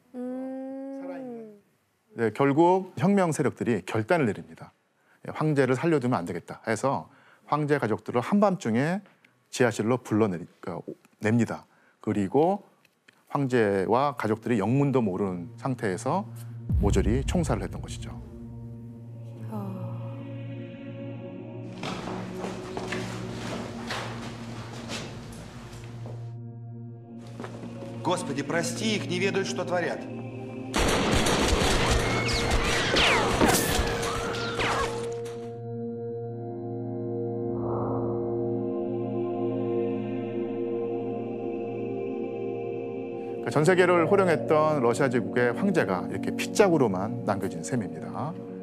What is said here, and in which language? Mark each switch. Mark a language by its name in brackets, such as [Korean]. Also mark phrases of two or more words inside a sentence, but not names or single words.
[Korean] 결국 혁명 세력들이 결단을 내립니다. 황제를 살려두면 안 되겠다 해서 황제 가족들을 한밤중에 지하실로 불러냅니다. 그리고 황제와 가족들이 영문도 모르는 상태에서 모조리 총살을 했던 것이죠. [Russian] Господи, прости их, не ведают, что творят. [Korean] 그러니까 전 세계를 호령했던 러시아 제국의 황제가 이렇게 핏자국으로만 남겨진 셈입니다.